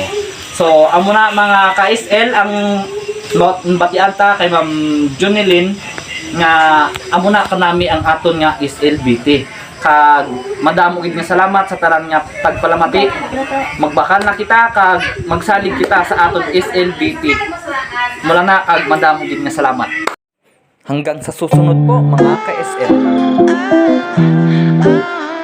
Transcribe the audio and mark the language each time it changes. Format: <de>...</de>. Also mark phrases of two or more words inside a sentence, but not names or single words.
<hil>So amo na mga ka-SL ang batian ta kay Ma'am Junilin nga amo na kanami ang aton nga SLBT. Kag madamo gid nga salamat sa tanan nga tagpalamati. Magbakal na kita kag magsalig kita sa aton SLBT. Mula na kag madamo gid nga salamat.</hil> <tl>Hanggang sa susunod po mga ka-SL.</tl>